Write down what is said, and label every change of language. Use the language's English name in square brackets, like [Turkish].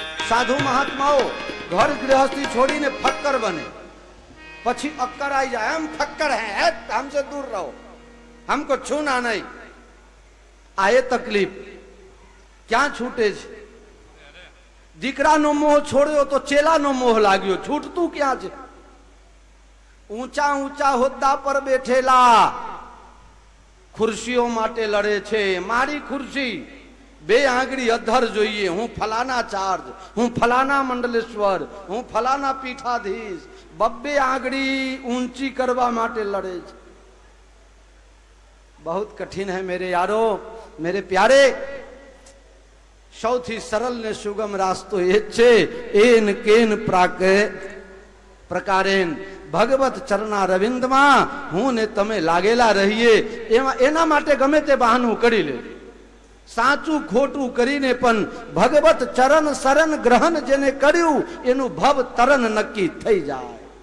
[Gujarati] સાધુ મહાત્માઓ ઘર ગૃહस्थी છોડીને ફક્કર બને, પછી અક્કર આવી જાય. [Hindi] हम फक्कर हैं, हमसे दूर रहो, हमको छूना नहीं. [Gujarati] આ એ તકલીફ ક્યાં છૂટે છે? દીકરાનો મોહ છોડ્યો તો ચેલાનો મોહ લાગ્યો. છૂટતું ક્યાં છે? ઊંચા ઊંચા હોદ્દા પર બેઠેલા ખુરશીઓ માટે લડે છે. મારી ખુરશી, બે આંગળી અધર જોઈએ, હું ફલાના ચાર્જ, હું ફલાના મંડલેશ્વર, હું ફલાના પીઠાધીશ. બબ્બે આંગળી ઊંચી કરવા માટે લડે છે. [Hindi] बहुत कठिन है मेरे यारो, मेरे प्यारे. [Gujarati] સૌથી સરળ ને સુગમ રાસ્તો એ જ છે. એન કેન પ્રકારેન ભગવત ચરણા રવિંદમાં હું ને તમે લાગેલા રહીએ. એના માટે ગમે તે બહાનું કરી લે, સાચું ખોટું કરીને પણ ભગવત ચરણ શરણ ગ્રહણ જેને કર્યું એનું ભવ તરણ નક્કી થઈ જાય.